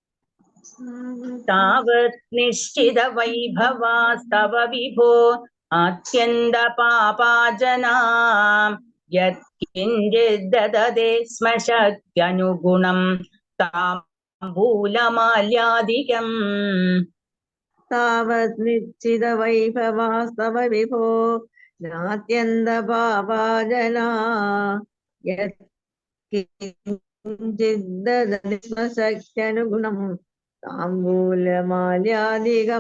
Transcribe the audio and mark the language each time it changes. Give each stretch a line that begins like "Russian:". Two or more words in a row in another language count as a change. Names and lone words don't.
Sanskrit: तावत् निश्चित वैभवास्तव विभो अत्यन्त पापाजनां यत्किञ्चित् ददते स्म शक्त्यनुगुणं ताम्बूलमाल्यादिकं. तावत् निश्चित वैभवास्तव विभो नात्यन्त पापाजना यत्किञ्चिद्ददति स्म शक्त्यनुगुणं ताम्बूलमाल्यादिकम्.